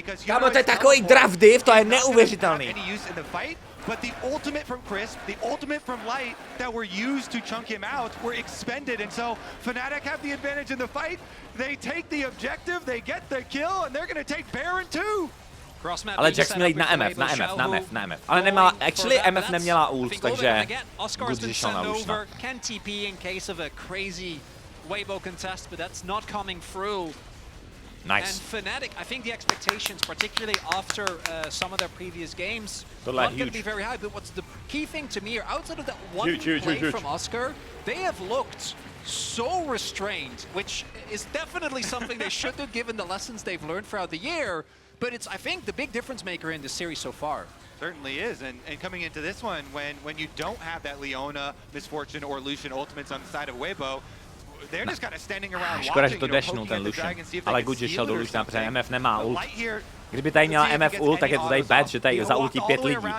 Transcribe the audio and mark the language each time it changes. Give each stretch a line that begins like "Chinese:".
Czech: Kámo, to je takový draft div, to je neuvěřitelný.
English: But the ultimate from Crisp, the ultimate from Light that were used to chunk him out were expended, and so Fnatic have the advantage in the fight. They take the objective, they get the kill, and they're gonna take Baron too.
Czech: Ale Jax měl jít na MF. Ale nemá, actually MF neměla ult, takže good, že šel na Luciana.
English: Can TP in case of a crazy Weibo contest, but that's not coming through. Nice. And Fnatic, I think the expectations, particularly after some of their previous games, not going to be very high. But what's the key thing to me, outside of that one play from Oscar, they have looked so restrained, which is definitely something they should have given the lessons they've learned throughout the year. But it's, I think, the big difference maker in this series so far. Certainly is, and coming into this one, when you don't have that Leona, Misfortune, or Lucian ultimates on the side of Weibo, they're just kind of standing around
Czech: škoda, že to dashnul ten Lucian, ale good, že šel do Luciana, protože MF nemá ult. Kdyby tady měla MF ult, tak je to tady bad, že tady za ulti 5 lidí.